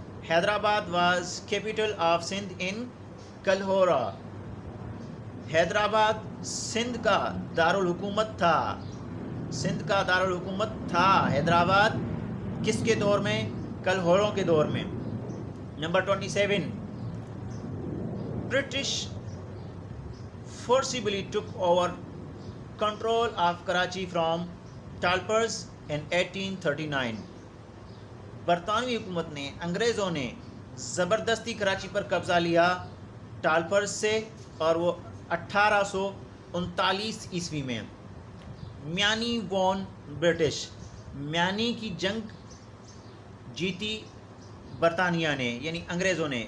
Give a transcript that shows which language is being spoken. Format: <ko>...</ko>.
<en>Hyderabad was capital of Sindh in Kalhora.</en> <ur>حیدرآباد سندھ کا دارالحکومت تھا. سندھ کا دارالحکومت تھا حیدرآباد. کس کے دور میں؟ کلہوروں کے دور میں. Number 27.</ur> <en>British forcibly took over control of Karachi from Talpurs in 1839.</en> <ur>برطانوی حکومت نے، انگریزوں نے زبردستی کراچی پر قبضہ لیا ٹالپرز سے، اور وہ 1839 عیسوی میں.</ur> <en>Miani won British.</en> <ur>میانی کی جنگ جیتی برطانیہ نے، یعنی انگریزوں نے.</ur>